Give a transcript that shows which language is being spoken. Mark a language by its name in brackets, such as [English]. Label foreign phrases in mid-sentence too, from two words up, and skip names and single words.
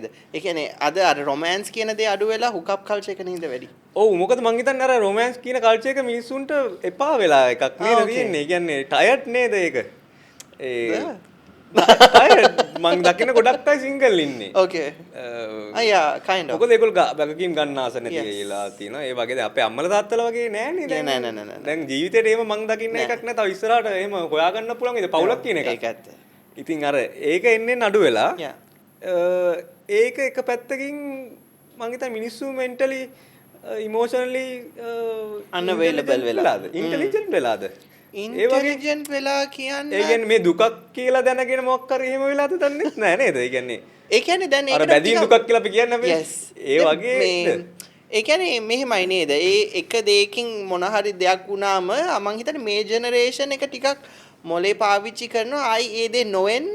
[Sinhala] ඒ කියන්නේ අද අර රොමෑන්ස් කියන දේ අඩු වෙලා [English] hookup culture [Sinhala] එක නේද වැඩි? ඔව් මොකද මං හිතන්නේ අර රොමෑන්ස් කියන කල්චර් එක මිනිස්සුන්ට එපා වෙලා එකක් නේද තියෙන්නේ. ඒ කියන්නේ ටයර්ඩ් නේද ඒක? මං දකින ගොඩක් අය සිංගල් ඉන්නේ. [English] Okay. [Sinhala] අයියා [English] kind of. [Sinhala] මොකද ඒගොල්ලෝ බැගකීම් ගන්න ආස නැති වෙලා තියෙනවා. ඒ වගේ අපේ අම්මලා තාත්තලා වගේ නෑනේ දැන්. නෑ. දැන් ජීවිතේට එහෙම මං දකින්න එකක් නෑ. තව ඉස්සරහට එහෙම හොයාගන්න පුළුවන් ඉතින් පවුලක් කියන එක. ඒක ඇත්ත. ඉතින් අර ඒක එන්නේ නඩු වෙලා. ඒක එක පැත්තකින් මං හිතන්නේ මිනිස්සු [English] mentally emotionally [Sinhala] unavailable වෙලාද? intelligent වෙලාද? ඉන්ටෙලිජන්ට් වෙලා කියන්නේ ඒ කියන්නේ මේ දුකක් කියලා දැනගෙන මොකක් හරි එහෙම වෙලාද දන්නේ නැහැ නේද? ඒ කියන්නේ දැන් අර බැඳීම් දුකක් කියලා අපි කියන්නේ අපි. ඒ වගේ ඒ කියන්නේ මෙහෙමයි නේද? ඒ එක දෙයකින් මොන හරි දෙයක් වුණාම මං හිතන්නේ මේ ජෙනරේෂන් එක ටිකක් මොලේ පාවිච්චි කරනවා ආයි ඒ දේ නොවෙන්න.